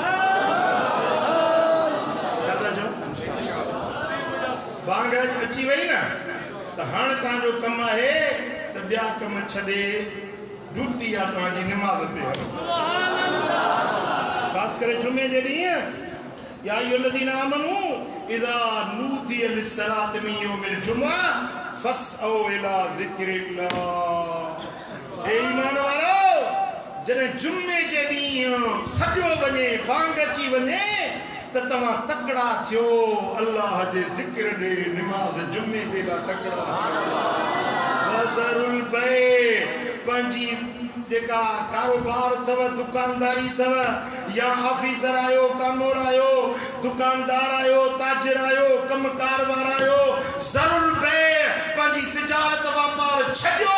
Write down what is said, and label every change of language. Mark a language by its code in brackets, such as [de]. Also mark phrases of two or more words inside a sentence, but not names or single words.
[sd] बांग अची वई न त हाणे तव्हांजो कमु आहे त ॿिया कम छॾे ड्यूटी आहे तव्हांजी निमाज़ ते हलो। [ar] ख़ासि करे जुमे जे ॾींहुं يا أيها الذين آمنوا إذا نودي للصلاة من يوم الجمعة فاسعوا إلى ذكر الله. [sd] ए ईमान वारो जॾहिं जुमे जे ॾींहुं सॼो वञे बांग अची वञे त तव्हां तकड़ा थियो अल्लाह जे ज़िक्र ॾे निमाज़ जुमे ते तकड़ा। [ar] وذروا البيع [sd] पंहिंजी जेका कारोबार अथव दुकानदारी अथव या ऑफिसर आयो कामोर आयो दुकानदार आयो ताजिर आयो कमकार वारा आयो [ar] ذروا البيع [sd] पंहिंजी तिजारत वापार छॾियो।